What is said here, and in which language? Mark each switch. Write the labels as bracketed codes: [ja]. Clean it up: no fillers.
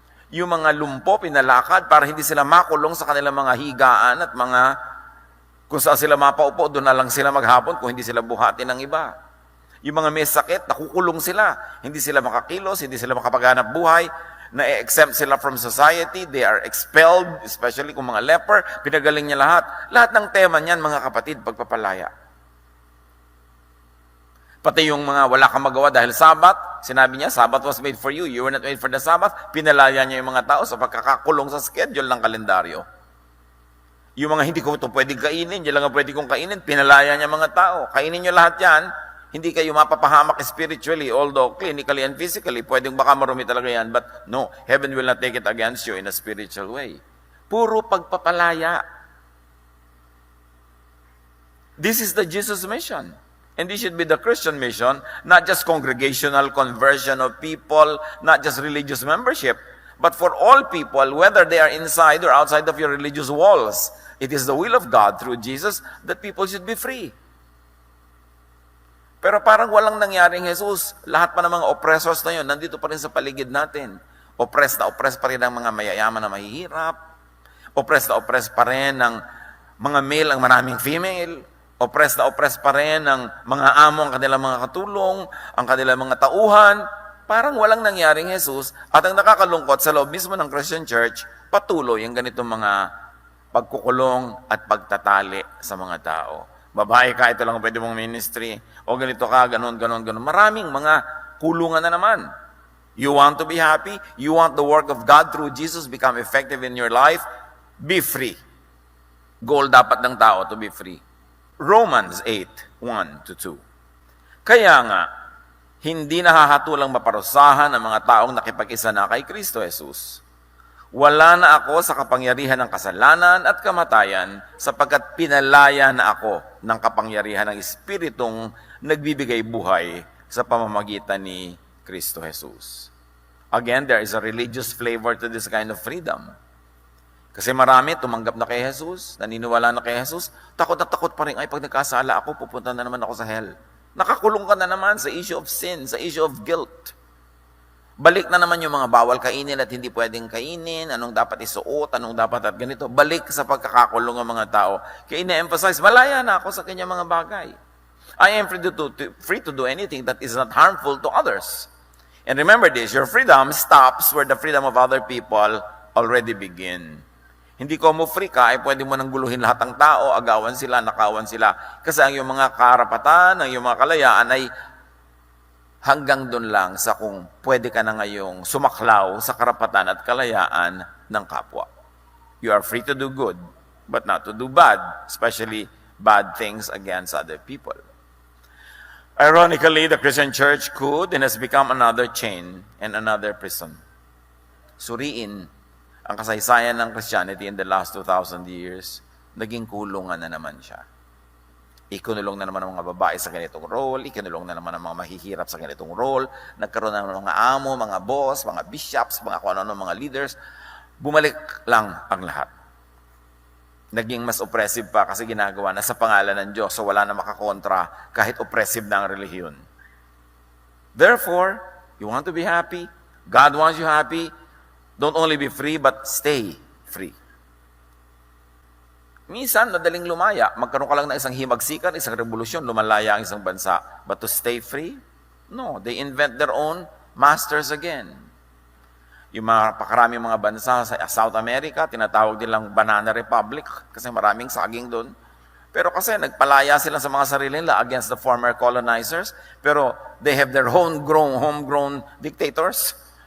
[tl] Yung mga lumpo, pinalakad para hindi sila makulong sa kanilang mga higaan at mga kung saan sila mapaupo, doon na lang sila maghapon kung hindi sila buhati ng iba. Yung mga may sakit, nakukulong sila. Hindi sila makakilos, hindi sila makapaghanap buhay, na-exempt sila [en] from society, they are expelled, [tl] especially kung mga leper, pinagaling niya lahat. Lahat ng tema niyan, mga kapatid, pagpapalaya. Pati yung mga wala kang magawa dahil Sabat, sinabi niya, [en] Sabat was made for you, you were not made for the Sabbath. [tl] Pinalaya niya yung mga tao sa pagkakakulong sa schedule ng kalendaryo. Yung mga hindi ko ito pwedeng kainin, yan lang ang pwede kong kainin, pinalaya niya mga tao. Kainin niyo lahat yan, hindi kayo mapapahamak [en] spiritually, although clinically and physically, [tl] pwedeng baka marumi talaga yan, [en] but no, heaven will not take it against you in a spiritual way. [tl] Puro pagpapalaya. [en] This is the Jesus mission. And this should be the Christian mission, not just congregational conversion of people, not just religious membership, but for all people, whether they are inside or outside of your religious walls. It is the will of God through Jesus that people should be free. [tl] Pero parang walang nangyaring Jesus. Lahat pa ng mga oppressors na yun, nandito pa rin sa paligid natin. Oppressed pa rin ang mga mayayaman na mahihirap. Oppressed pa rin ang mga male ang maraming female. Oppressed pa rin ang mga amo ang kanilang mga katulong, ang kanilang mga tauhan. Parang walang nangyaring Jesus. At ang nakakalungkot sa loob mismo ng Christian Church, patuloy ang ganitong mga pagkukulong at pagtatali sa mga tao. Babae ka, ito lang ang pwede mong ministry. O ganito ka, ganon. Maraming mga kulungan na naman. [en] You want to be happy? You want the work of God through Jesus become effective in your life? Be free. Goal [tl] dapat ng tao [en] to be free. Romans 8:1-2. [tl] Kaya nga, hindi nahahatulang maparusahan ang mga taong nakipag-isa na kay Kristo Jesus. Wala na ako sa kapangyarihan ng kasalanan at kamatayan sapagkat pinalaya na ako ng kapangyarihan ng Espiritong nagbibigay buhay sa pamamagitan ni Kristo Jesus. [en] Again, there is a religious flavor to this kind of freedom. [tl] Kasi marami tumanggap na kay Jesus, naniniwala na kay Jesus, takot na takot pa rin, ay pag nagkasala ako, pupunta na naman ako sa hell. Nakakulong ka na naman sa [en] issue of sin, [tl] sa [en] issue of guilt. [tl] Balik na naman yung mga bawal kainin at hindi pwedeng kainin, anong dapat isuot, anong dapat at ganito. Balik sa pagkakakulong ng mga tao. Kaya ina-emphasize, malaya na ako sa kanyang mga bagay. [en] I am free to do anything that is not harmful to others. And remember this, your freedom stops where the freedom of other people already begin. [tl] Hindi ko mo free ka, ay pwede mo nang guluhin lahat ng tao, agawan sila, nakawan sila. Kasi ang iyong mga karapatan, ang iyong mga kalayaan ay hanggang doon lang sa kung pwede ka na ngayong sumaklaw sa karapatan at kalayaan ng kapwa. [en] You are free to do good, but not to do bad, especially bad things against other people. Ironically, the Christian church could and has become another chain and another prison. [tl] Suriin ang kasaysayan ng Christianity [en] in the last 2,000 years, [tl] naging kulungan na naman siya. Ikinulong na naman ang mga babae sa ganitong role, ikinulong na naman ang mga mahihirap sa ganitong role, nagkaroon na ng mga amo, mga boss, mga bishops, mga kung ano mga leaders, bumalik lang ang lahat. Naging mas oppressive pa kasi ginagawa na sa pangalan ng Diyos, so wala na makakontra kahit oppressive na ang relihiyon. [en] Therefore, you want to be happy, God wants you happy, don't only be free, but stay free. [tl] Minsan, madaling lumaya. Magkaroon ka lang ng isang himagsikan, isang revolusyon, lumalaya ang isang bansa. [en] But to stay free? No, they invent their own masters again. [tl] Yung mga pakaraming mga bansa sa South America, tinatawag nilang Banana Republic kasi maraming saging doon. Pero kasi nagpalaya sila sa mga sarili nila [en] against the former colonizers, [tl] pero [en] they have their homegrown dictators.